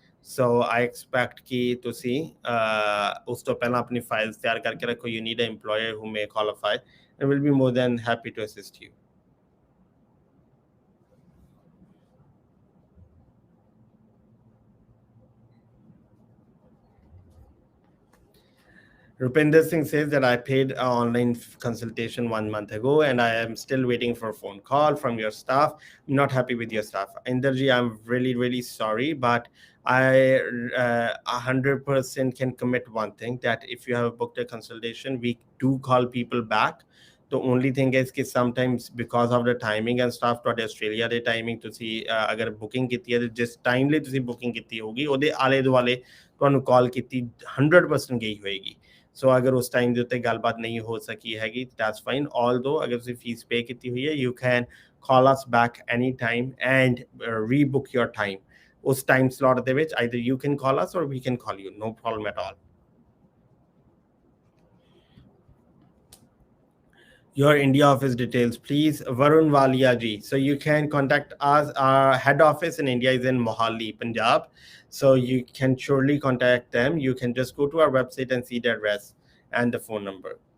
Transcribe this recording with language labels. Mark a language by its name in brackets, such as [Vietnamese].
[English] so I expect [Punjabi] ਕਿ ਤੁਸੀਂ ਉਸ ਤੋਂ ਪਹਿਲਾਂ ਆਪਣੀ ਫਾਈਲਸ ਤਿਆਰ ਕਰਕੇ ਰੱਖੋ. [English] You need a EMPLOYER who may qualify and will be more than happy to assist you. Rupinder Singh says that I paid an online consultation 1 month ago and I am still waiting for a phone call from your staff. I'm not happy with your staff. Inderji, I'm really sorry, but I 100% can commit one thing, that if you have booked a consultation, we do call people back. The only thing is that sometimes because of the timing and stuff, [Punjabi] ਤੁਹਾਡੇ Australia ਦੇ timing ਤੁਸੀਂ ਅਗਰ booking ਕੀਤੀ ਹੈ ਤੇ ਜਿਸ time ਲਈ ਤੁਸੀਂ ਬੁਕਿੰਗ ਕੀਤੀ ਹੋਗੀ ਉਹਦੇ ਆਲੇ ਦੁਆਲੇ ਤੁਹਾਨੂੰ ਕਾਲ ਕੀਤੀ 100% ਗਈ ਹੋਏਗੀ. ਸੋ ਅਗਰ ਉਸ ਟਾਈਮ ਦੇ ਉੱਤੇ ਗੱਲਬਾਤ ਨਹੀਂ ਹੋ ਸਕੀ ਹੈਗੀ [English] That's fine. Although [Punjabi] ਅਗਰ ਤੁਸੀਂ ਫੀਸ ਪੇ ਕੀਤੀ ਹੋਈ ਹੈ [English] You can call us back any time and rebook your time. [Punjabi] ਉਸ ਟਾਈਮ ਸਲੋਟ ਦੇ ਵਿੱਚ [English] Either you can call us or we can call you, no problem at all. Your India office details, please. Varun Walia ji. So you can contact us. Our head office in India is in Mohali, Punjab. So you can surely contact them. You can just go to our website and see the address and the phone number.